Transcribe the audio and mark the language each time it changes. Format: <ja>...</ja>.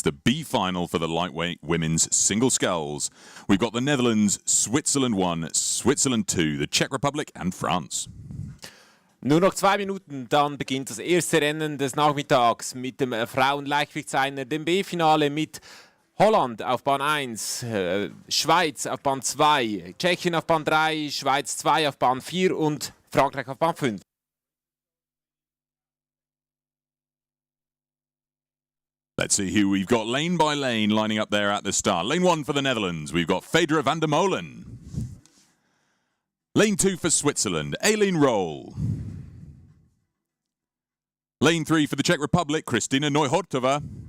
<en>the B final for the lightweight women's single sculls. We've got the Netherlands, Switzerland 1, Switzerland 2, the Czech Republic and France.</en> <de>Nur noch 2 Minuten, dann beginnt das erste Rennen des Nachmittags mit dem Frauenleichtgewichtseiner, dem B-Finale mit Holland auf Bahn 1, Schweiz auf Bahn 2, Tschechien auf Bahn 3, Schweiz 2 auf Bahn 4 und Frankreich auf Bahn 5.</de> <en>Let's see who we've got lane by lane lining up there at the start. Lane 1 for the Netherlands, we've got Fedra van der Molen. Lane 2 for Switzerland, Aileen Roll. Lane 3 for the Czech Republic, Kristina Neuhortova.</en>